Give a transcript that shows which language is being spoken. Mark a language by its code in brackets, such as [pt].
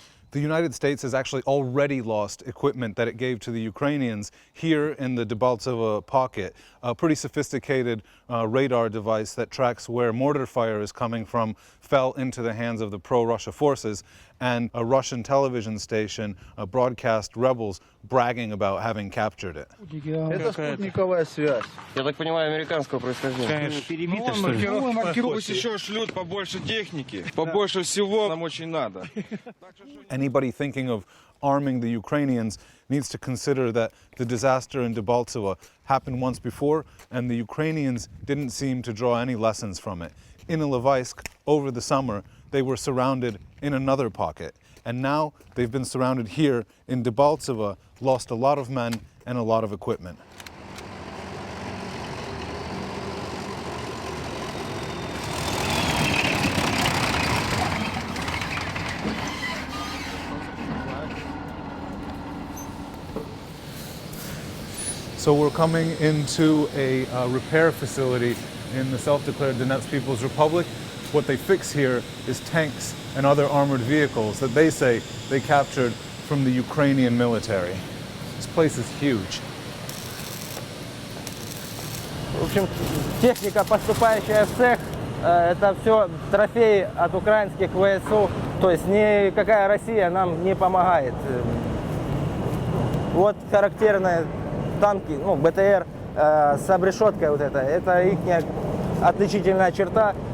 [en] The United States has actually already lost equipment that it gave to the Ukrainians here in the Debaltseve pocket, a pretty sophisticated radar device that tracks where mortar fire is coming from fell into the hands of the pro-Russia forces, and a Russian television station broadcast rebels bragging about having captured it. [ru] Это спутниковая связь. Я так понимаю, американского происхождения. Перебито, что ли? Пусть еще шлют побольше техники, побольше всего, нам очень надо. [en] Anybody thinking of arming the Ukrainians needs to consider that the disaster in Debaltseve happened once before, and the Ukrainians didn't seem to draw any lessons from it. In Levivsk, over the summer, they were surrounded in another pocket, and now they've been surrounded here in Debaltseve, lost a lot of men and a lot of equipment. So we're coming into a repair facility in the self-declared Donetsk People's Republic. What they fix here is tanks and other armored vehicles that they say they captured from the Ukrainian military. This place is huge. [ru] В общем, техника, поступающая в цех, это все трофеи от украинских ВСУ. То есть никакая Россия нам не помогает. Вот характерные танки, ну, БТР с обрешеткой вот это их отличительная черта.